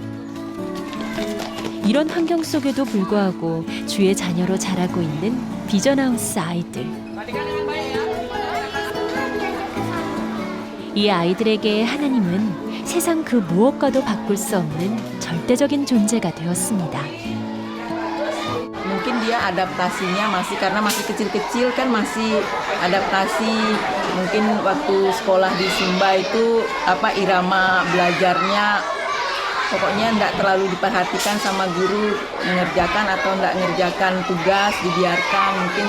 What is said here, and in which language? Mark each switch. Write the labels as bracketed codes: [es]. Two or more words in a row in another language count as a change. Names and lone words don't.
[ko] 이런 환경 속에도 불구하고 주의 자녀로 자라고 있는 비전하우스 아이들. 이 아이들에게 하나님은 세상 그 무엇과도 바꿀 수 없는 절대적인 존재가 되었습니다. [id] Mungkin dia adaptasinya masih karena masih kecil-kecil kan masih adaptasi. Mungkin waktu sekolah di Sumba itu irama belajarnya pokoknya enggak terlalu diperhatikan sama guru, mengerjakan atau enggak mengerjakan tugas dibiarkan mungkin.